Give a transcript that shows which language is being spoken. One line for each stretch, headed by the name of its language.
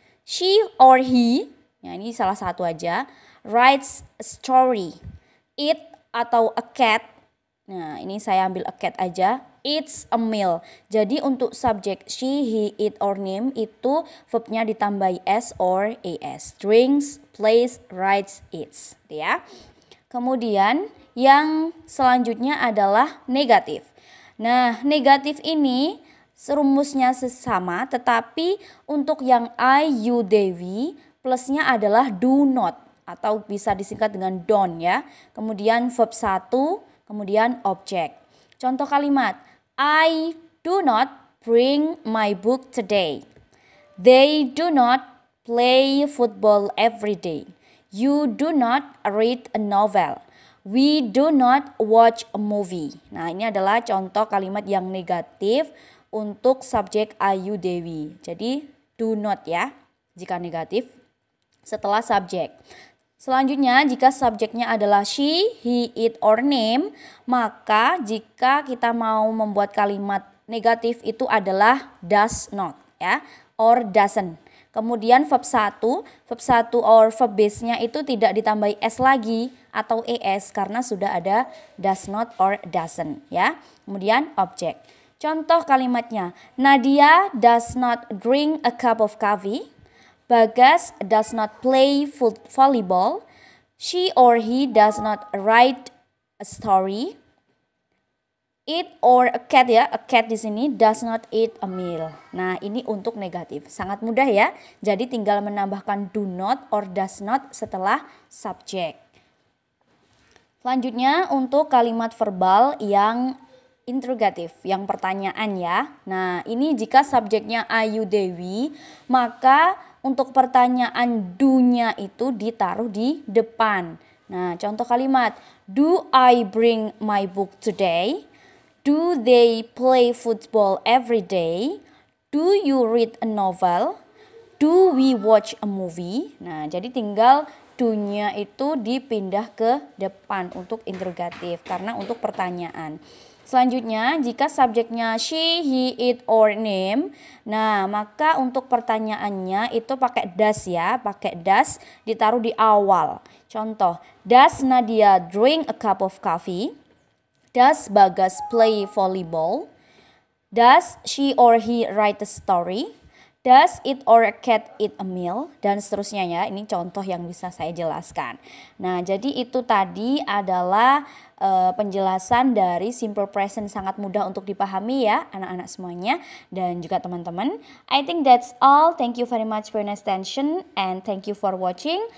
English: She or he,
Indonesian: ya ini salah satu aja,
English: writes a story.
Indonesian: It atau a cat, nah ini saya ambil a cat aja.
English: It's a meal.
Indonesian: Jadi untuk subjek she, he, it, or him itu verbnya ditambahi s or es.
English: Drinks, plays, writes, eats.
Indonesian: Ya. Kemudian yang selanjutnya adalah negatif. Nah, negatif ini rumusnya sama, tetapi untuk yang I, you, they, we plusnya adalah do not atau bisa disingkat dengan don't ya. Kemudian verb 1, kemudian objek. Contoh kalimat,
English: I do not bring my book today. They do not play football every day. You do not read a novel. We do not watch a movie.
Indonesian: Nah, ini adalah contoh kalimat yang negatif untuk subjek I, you, they, we. Jadi do not ya, jika negatif setelah subjek. Selanjutnya, jika subjeknya adalah she, he, it, or him, maka jika kita mau membuat kalimat negatif itu adalah does not ya, or doesn't. Kemudian verb 1 or verb base-nya itu tidak ditambahi s lagi atau es karena sudah ada does not or doesn't ya. Kemudian objek. Contoh kalimatnya,
English: Nadia does not drink a cup of coffee. Bagas does not play volleyball. She or he does not write a story. It or a cat ya, a cat
Indonesian: di sini
English: does not eat a meal.
Indonesian: Nah, ini untuk negatif. Sangat mudah ya. Jadi tinggal menambahkan do not or does not setelah subjek. Selanjutnya untuk kalimat verbal yang interrogatif, yang pertanyaan ya. Nah, ini jika subjeknya I, you, they, we, maka untuk pertanyaan do-nya itu ditaruh di depan. Nah, contoh kalimat,
English: do I bring my book today? Do they play football every day? Do you read a novel? Do we watch a movie?
Indonesian: Nah, jadi tinggal do-nya itu dipindah ke depan untuk interrogatif karena untuk pertanyaan. Selanjutnya, jika subjeknya she, he, it, or him, nah maka untuk pertanyaannya itu pakai does ya, pakai does ditaruh di awal. Contoh,
English: does Nadia drink a cup of coffee? Does Bagas play volleyball? Does she or he write a story? Does it or a cat eat a meal?
Indonesian: Dan seterusnya ya, ini contoh yang bisa saya jelaskan. Nah, jadi itu tadi adalah penjelasan dari simple present, sangat mudah untuk dipahami ya anak-anak semuanya dan juga teman-teman.
English: I think that's all. Thank you very much for your attention and thank you for watching.